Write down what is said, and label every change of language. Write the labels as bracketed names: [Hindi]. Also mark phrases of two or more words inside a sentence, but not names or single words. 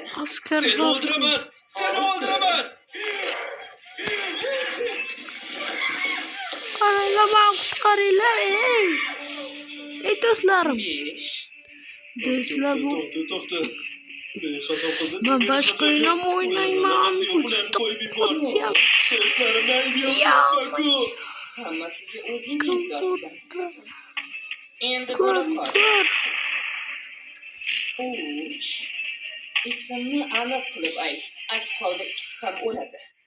[Uzbek] Askar Seni o'ldiraman. Qaranglar, qutqaringlar. Ey do'stlarim. 5. Do'stlar bu To'xta. Meni xato qildim. [Turkish] Ben başka oyuna mı oynayayım abi? [Uzbek] Qo'yib yubor. Ya. Do'stlarimni ayb Ya. yo'qotma-ku. Hammasiga o'zing aybdorsan. Endi Ko'r, bora qol. ko'r. 3. Ismni aniq qilib ayt. Aks holda ikkisi ham o'ladi.